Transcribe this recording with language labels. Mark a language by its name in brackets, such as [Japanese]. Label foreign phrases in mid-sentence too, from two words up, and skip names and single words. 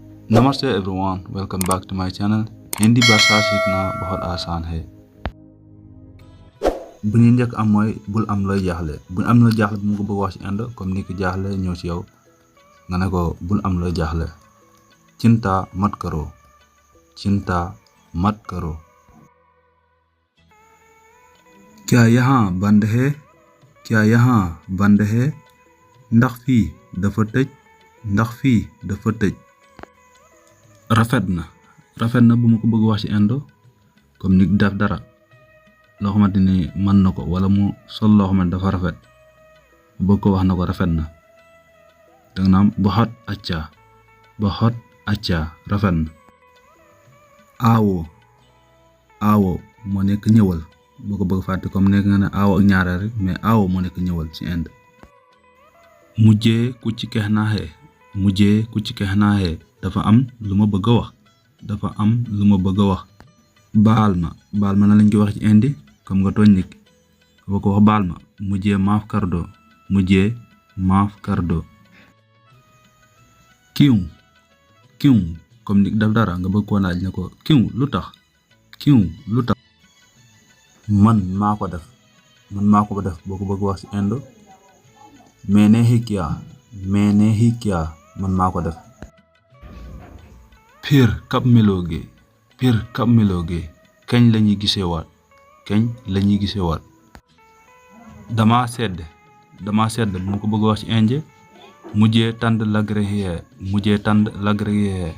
[Hindi] नमस्ते [English] everyone, welcome back to my channel. [Hindi] हिंदी भाषा सीखना बहुत आसान है। [Wolof] bu ñu njëkk am mooy bul am looy jaaxle. bu am looy jaaxle bu mu ko bëgg wax ci indo comme ni ki jaaxle ñëw ci yow nga ne ko bul am looy jaaxle. [Hindi] चिंता मत करो, चिंता मत करो। क्या यहाँ बंद है, क्या यहाँ बंद है? [Wolof] ndax fii dafa tëj, ndax fii dafa tëj। rafet na bu ma ko bëgg wax ci indo comme ni def dara loo xamante ni mën na ko wala mu sol loo xamante dafa rafet bëgg ko wax na ko rafet na danga naam [Hindi] बहुत अच्छा [Wolof] rafet na। aawo moo nekk ñëwal boo ko bëgg fàtte comme nekk nga ne aawo ak ñaareel rek mais aawo moo nekk ñëwal ci Inde। [Hindi] मुझे कुछ कहना है [Wolof] dafa am lu ma bëgg a wax baal ma na lañ koy wax ci indi comme nga tooñ nit boo ko wax baal ma [Hindi] मुझे माफ कर दो। [Wolof] क्यों comme nit daf dara nga bëgg koo laaj ne ko क्यों lu tax man maa ko def boo ko bëgg wax ci indo [Hindi] मैंने ही किया [Wolof] man maa ko def। [Hindi] फिर कब मिलोगे [Wolof] kañ lañuy gisewaat dama sedd bu ma ko bëgg wax ci indien [Hindi] मुझे ठंड लग रही है